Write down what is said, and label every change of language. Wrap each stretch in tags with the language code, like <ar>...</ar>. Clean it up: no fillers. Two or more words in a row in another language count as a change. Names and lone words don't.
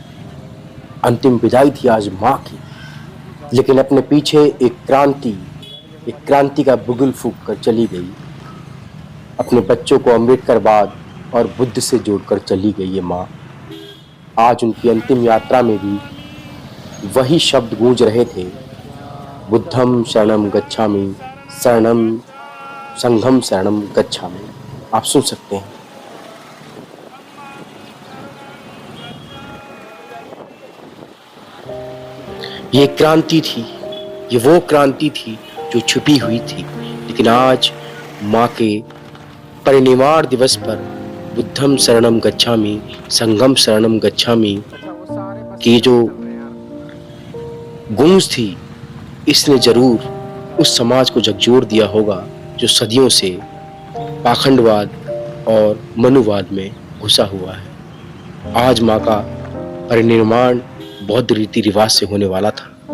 <hi>अंतिम विदाई थी आज माँ की, लेकिन अपने पीछे एक क्रांति का बुगुल फूंक कर चली गई। अपने बच्चों को अम्बेडकरवाद और बुद्ध से जोड़कर चली गई ये माँ। आज उनकी अंतिम यात्रा में भी वही शब्द गूंज रहे थे,</hi> <pi>बुद्धम शरणम गच्छामि, शरणम संघम शरणम गच्छामि।</pi> <hi>आप सुन सकते हैं। ये क्रांति थी, ये वो क्रांति थी जो छुपी हुई थी, लेकिन आज माँ के परिनिर्वाण दिवस पर</hi> <pi>बुद्धम शरणम गच्छामि, संघम शरणम गच्छामि</pi> <hi>की जो गूंज थी, इसने जरूर उस समाज को झकझोर दिया होगा जो सदियों से पाखंडवाद और मनुवाद में घुसा हुआ है। आज माँ का परिनिर्वाण बौद्ध रीति रिवाज से होने वाला था।</hi>